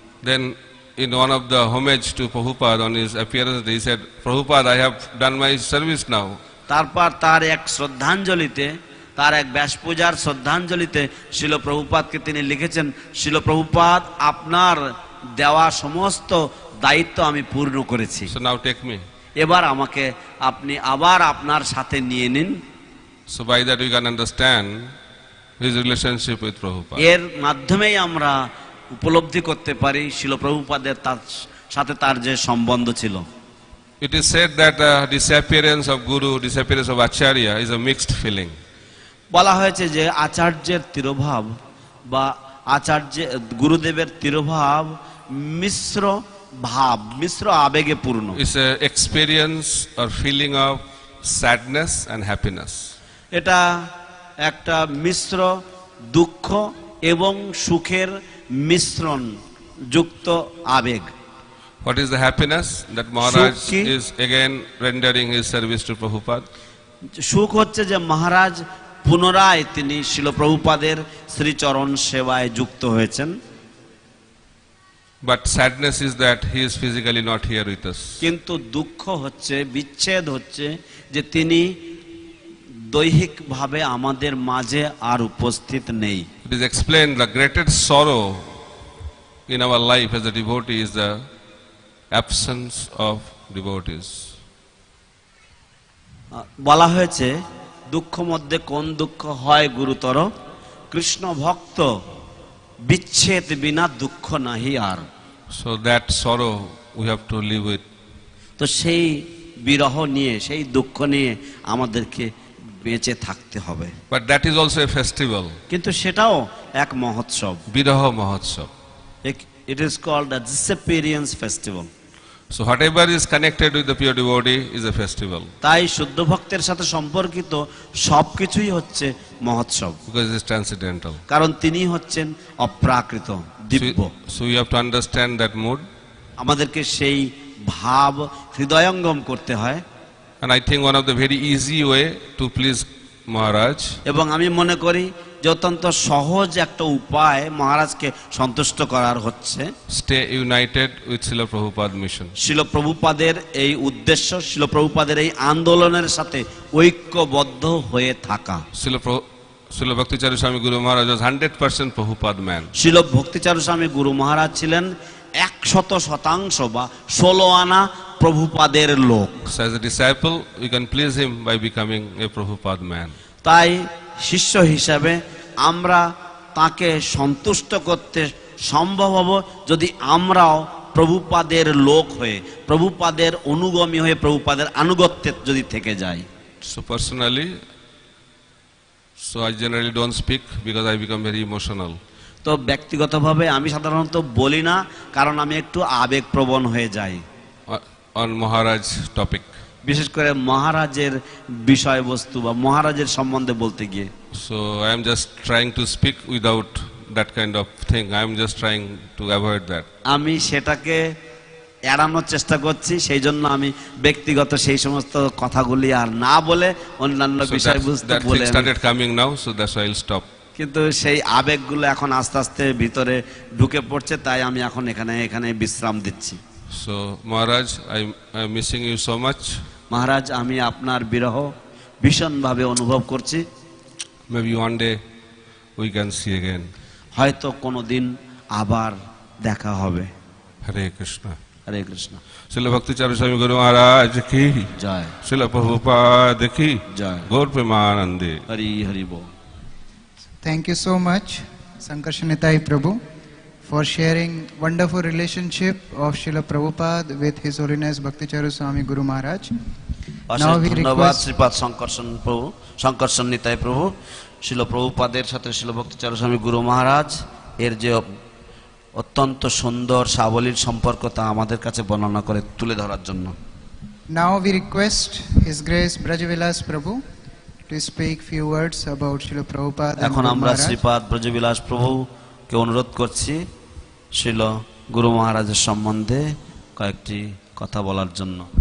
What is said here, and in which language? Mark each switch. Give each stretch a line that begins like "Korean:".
English: Then in one of the homage to Prabhupada on his appearance, he said, Prabhupada, I have done my service now.
Bangla: তারপর তার এক শ্রদ্ধাঞ্জলিতে, তার এক ব্যাস পূজার শ্রদ্ধাঞ্জলিতে শিল প্রভুপাদকে তিনি লিখেছেন, শিল প্রভুপাদ, আপনার দেওয়া সমস্ত দায়িত্ব আমি পূর্ণ করেছি।
English: So now take me.
Bangla: এবার আমাকে আপনি আবার আপনার সাথে নিয়ে নিন।
English: So by that we can understand his relationship with Prabhupada.
Bangla: এর মাধ্যমেই আমরা উপলব্ধি করতে পারি শিল প্রভুপাদের তার সাথে তার যে সম্বন্ধ ছিল।
English: It is said that disappearance of Guru, disappearance of Acharya is a mixed feeling.
Bangla: বলা হয়েছে যে আচার্যের তিরোভাব বা গুরুদেবের তিরোভাব মিশ্র ভাব, মিশ্র আবেগে পূর্ণ।
English: It's an experience or feeling of sadness and happiness.
Bangla: এটা একটা মিশ্র দুঃখ এবং সুখের মিশ্রণ যুক্ত আবেগ।
English: What is the happiness? That Maharaj
Bangla: Sukhi.
English: is again rendering his service to Prabhupada.
Bangla: সুখ হচ্ছে যে মহারাজ পুনরায় তিনি শিল প্রভুপাদের শ্রীচরণ সেবায় যুক্ত হয়েছেন।
English: But sadness is that he is physically not here with us.
Bangla: কিন্তু দুঃখ হচ্ছে, বিচ্ছেদ হচ্ছে যে তিনি দৈহিকভাবে আমাদের মাঝে আর উপস্থিত নেই।
English: It is explained the greatest sorrow in our life as a devotee is the absence of devotees.
Bangla: বলা হয়েছে দুঃখ মধ্যে কোন দুঃখ হয় গুরুতর, কৃষ্ণ ভক্ত বিচ্ছেদ বিনা দুঃখ নাহি আর।
English: So that sorrow we have to live with.
Bangla: তো সেই বিরহ নিয়ে, সেই দুঃখ নিয়ে আমাদেরকে বেঁচে থাকতে হবে।
English: But that is also a festival.
Bangla: কিন্তু সেটাও এক মহোৎসব। Viraha Mahotsav.
English: It is called a disappearance festival. So whatever is connected with the pure devotee is a festival.
Bangla: তাই শুদ্ধ ভক্তের সাথে সম্পর্কিত সবকিছুই হচ্ছে মহোৎসব,
English: Because it is transcendental.
Bangla: কারণ তিনি হচ্ছেন অপ্রাকৃত, দিব্য।
English: So you have to understand that mood.
Bangla: আমাদেরকে সেই ভাব হৃদয়ঙ্গম করতে হয়।
English: And I think one of the very easy way to please Maharaj
Bangla: এবং আমি মনে করি যে অত্যন্ত সহজ একটা উপায় মহারাজকে সন্তুষ্ট করার হচ্ছে
English: stay united with Srila Prabhupada mission.
Bangla: শিল প্রভুপাদের এই উদ্দেশ্য, শিল প্রভুপাদের এই আন্দোলনের সাথে ঐক্যবদ্ধ হয়ে থাকা।
English: Srila Bhakti Charu Swami Guru Maharaj was 100% Prabhupada man.
Bangla: শিল ভক্তিচারু স্বামী গুরু মহারাজ ছিলেন 100% বা 16 আনা প্রভুপাদের লোক।
English: So as a disciple, we can please him by becoming a Prabhupada man.
Bangla: তাই শিষ্য হিসাবে আমরা তাকে সন্তুষ্ট করতে সম্ভব হব যদি আমরাও প্রভুপাদের লোক হয়ে, প্রভুপাদের অনুগামী হয়ে, প্রভুপাদের আনুগত্যে যদি থেকে যাই।
English: So personally, I generally don't speak because I become very emotional.
Bangla: তো ব্যক্তিগতভাবে আমি সাধারণত বলি না, কারণ আমি একটু আবেগপ্রবণ হয়ে যাই
English: On Maharaj topic.
Bangla: বিশেষ করে মহারাজের বিষয়বস্তু বা মহারাজের সম্বন্ধে বলতে গিয়ে।
English: So I am just trying to speak without that kind of thing. I am just trying to avoid that.
Bangla: আমি সেটাকে এড়ানোর চেষ্টা করছি, সেই জন্য আমি ব্যক্তিগত সেই সমস্ত কথাগুলি আর না বলে অন্যান্য
English: So
Bangla: বিষয়বস্তু
English: that
Bangla: বলে
English: thing started coming now, so that's why I'll stop.
Bangla: কিন্তু সেই আবেগগুলো এখন আস্তে আস্তে ভিতরে ঢুকে পড়ছে, তাই আমি এখন এখানে বিশ্রাম দিচ্ছি।
English: So Maharaj, I'm missing you so much.
Bangla: মহারাজ, আমি আপনার বিরহ ভীষণভাবে অনুভব করছি।
English: Maybe one day we can see again.
Bangla: হয়তো কোনোদিন আবার দেখা হবে।
Sanskrit: Hare Krishna.
Bangla: Hare Krishna.
Hindi: Srila Bhakti Charu Swami Guru Maharaj ki
Bangla: Joy.
Hindi: Srila Prabhupada ki
Bangla: Joy. Gaur Premanande. Hari Hari ball.
English: Thank you so much, Sankarshan Prabhu, for sharing wonderful relationship of Srila Prabhupada with His Holiness Bhakti Charu Swami Guru Maharaj.
Bangla: অশেষ ধন্যবাদ শ্রীপাদ শঙ্কর্ষণ নিতাই প্রভু। শিল প্রভুপাদের সাথে শিল ভক্তি চারু স্বামী গুরু মহারাজ এর যে অত্যন্ত সুন্দর সাবলীল সম্পর্ক তা আমাদের কাছে বর্ণনা করে তুলে ধরার জন্য।
English: Now we request His Grace Brajavilas Prabhu to speak few words about Srila Prabhupada.
Bangla: এখন আমরা শ্রীপাদ ব্রজবিলাস প্রভুকে অনুরোধ করছি শিল গুরু মহারাজের সম্বন্ধে কয়েকটি কথা বলার জন্য।